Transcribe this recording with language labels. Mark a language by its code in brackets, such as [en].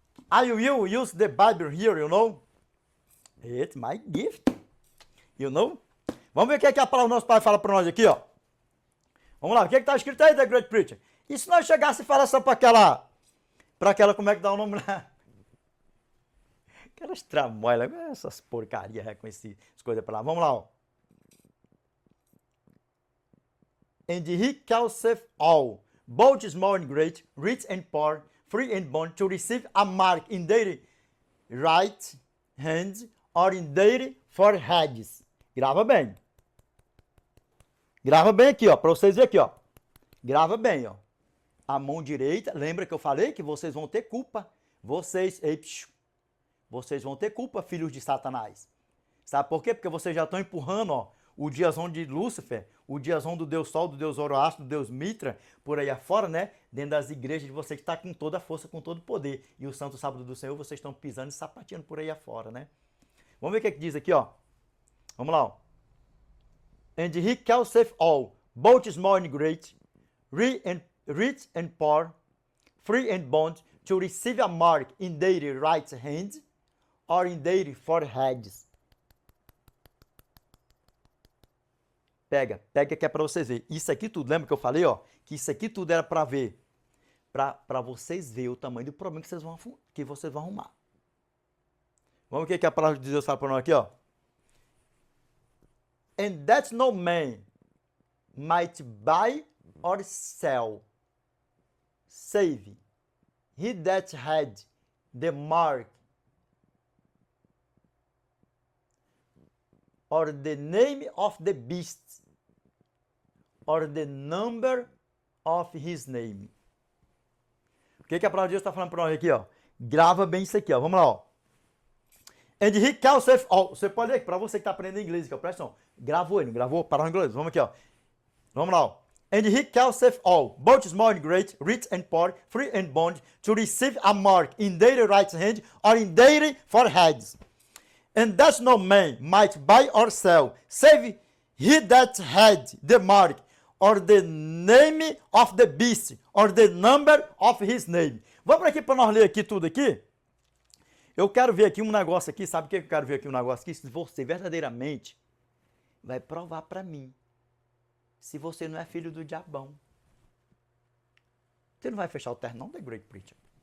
[en] I will use the Bible here, you know. It's my gift, you know. [pt] Vamos ver o que a palavra do nosso Pai fala para nós aqui, ó. Vamos lá, o que está escrito aí, The Great Preacher? E se nós chegássemos e falasse para aquela, como é que dá o nome lá? Aquelas tramóilas, essas porcarias reconhecidas, as coisas para lá. Vamos lá, ó. [en] And he causeth all, both small and great, rich and poor, free and bond, to receive a mark in their right hand or in their foreheads. [pt] Grava bem. Grava bem aqui, ó, para vocês verem aqui, ó. Grava bem, ó. A mão direita, lembra que eu falei que vocês vão ter culpa. Vocês vão ter culpa, filhos de Satanás. Sabe por quê? Porque vocês já estão empurrando, ó, o diazão de Lúcifer, o diazão do Deus Sol, do Deus Zoroastro, do Deus Mitra, por aí afora, né? Dentro das igrejas de vocês que está com toda a força, com todo o poder. E o Santo Sábado do Senhor, vocês estão pisando e sapateando por aí afora, né? Vamos ver o que diz aqui, ó. Vamos lá, ó. [en] And he causeth all, both small and great, rich and poor, free and bond, to receive a mark in their right hand or in their foreheads. [pt] Pega que é para vocês verem. Isso aqui tudo, lembra que eu falei, ó? Que isso aqui tudo era para ver, para vocês verem o tamanho do problema que vocês vão arrumar. Vamos ver o que a palavra de Deus fala para nós aqui, ó. [en] And that no man might buy or sell, save he that had the mark or the name of the beast or the number of his name. [pt] O que a palavra de Deus está falando para nós aqui, ó? Grava bem isso aqui, ó. Vamos lá, ó. [en] And he causeth all. [pt] Você pode ler, para você que está aprendendo inglês aqui, ó, presta atenção. Gravou ele, não gravou? Parou em inglês. Vamos aqui, ó. Vamos lá, ó. [en] And he causeth all, both small and great, rich and poor, free and bond, to receive a mark in their right hand or in their foreheads. And that no man might buy or sell, save he that had the mark, or the name of the beast, or the number of his name. [pt] Vamos aqui para nós ler aqui tudo aqui. Eu quero ver aqui um negócio aqui, sabe o que eu quero ver aqui um negócio aqui? Se você verdadeiramente vai provar para mim se você não é filho do diabão. Você não vai fechar o terno não, The Great Preacher.